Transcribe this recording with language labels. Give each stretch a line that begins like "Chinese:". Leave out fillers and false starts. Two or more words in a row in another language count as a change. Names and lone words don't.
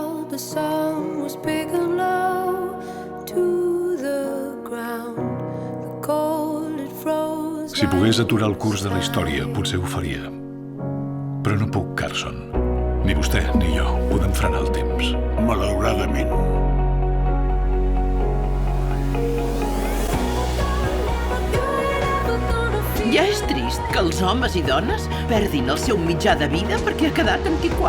English: The sun was big and low to the ground. The cold it froze.
Catalan: Si pogués aturar el curs de la història, potser ho faria. Però no puc, Carson. Ni vostè ni jo podem frenar el temps. Malauradament. Ja és trist que els homes i dones perdin el seu mitjà de vida perquè ha quedat antiquat.